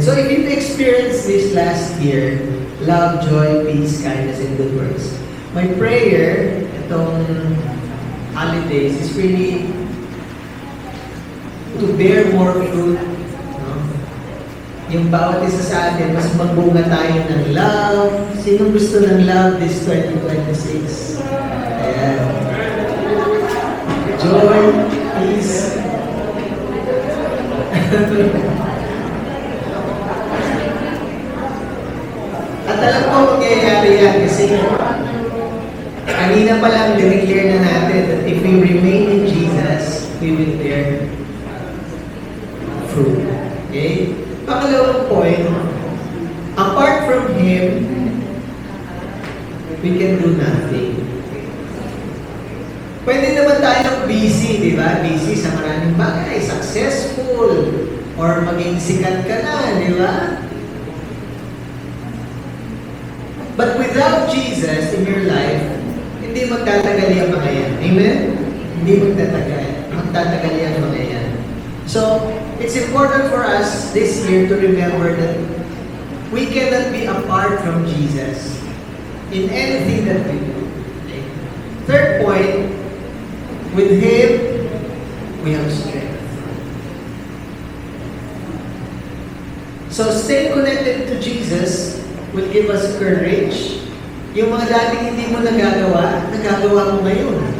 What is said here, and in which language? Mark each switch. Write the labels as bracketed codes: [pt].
[en] So, if you've experienced this last year, love, joy, peace, kindness, and good works, my prayer, itong holidays, is really to bear more fruit. No? [tl] Yung bawat isa sa atin, mas magbunga tayo ng love. Sino gusto ng love this 2026? Ayan. [en] Joy, peace. [tl] At alam ko mangyayari yan kasi kanina pa lang dineclare na natin [en] that if we remain in Jesus, we will bear fruit. [tl] Okay? [en] Pangalawang point, apart from Him, we can do nothing. [tl] Pwede naman tayong busy, di ba? Busy sa maraming bagay, successful, or maging sikat ka na, di ba? [en] But without Jesus in your life, [tl] hindi magtatagal yung mga yan. [en] Amen? [tl] Hindi magtatagal yung mga yan. [en] So, it's important for us this year to remember that we cannot be apart from Jesus in anything that we do. Okay? Third point, with Him, we have strength. So, stay connected to Jesus will give us courage. [tl] Yung mga dating hindi mo nagagawa mo ngayon.